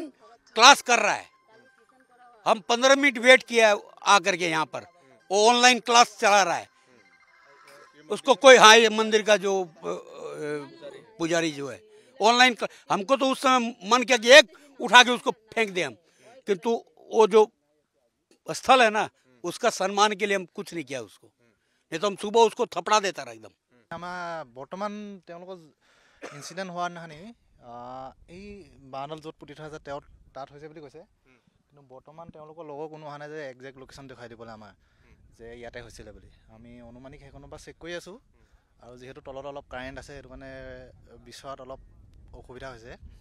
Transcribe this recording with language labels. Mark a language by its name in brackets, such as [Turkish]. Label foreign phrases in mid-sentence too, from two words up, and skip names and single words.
[Hindi] क्लास कर रहा है हम 15 मिनट वेट किया आकर के यहाँ पर वो [English] online class [Hindi] चला रहा है उसको कोई हाँ ये मंदिर का जो पुजारी जो है ऑनलाइन हमको तो उस समय मन किया कि एक उठा के उसको फेंक दें हम किंतु वो जो स्थल है ना उसका सम्मान के लिए हम कुछ नहीं किया उसको नहीं तो हम सुबह उसको थपड़ा देता रहा एकदम [Assamese] বৰ্তমান তেওঁলোকৰ ইনচিডেণ্ট হোৱা দিনাখনি এই বাঁহডাল য'ত পুতি থোৱা আছে তেওঁ তাত হৈছে বুলি কৈছে কিন্তু বৰ্তমান তেওঁলোকৰ লগৰ কোনো অহা নাই যে [English] exact location [Assamese] দেখুৱাই দিবলৈ আমাৰ যে ইয়াতে হৈছিলে বুলি আমি অনুমানিক সেইখনৰ পৰা চেক কৰি আছোঁ আৰু যিহেতু তলত অলপ কাৰেণ্ট আছে সেইটো কাৰণে বিচৰাত অলপ অসুবিধা হৈছে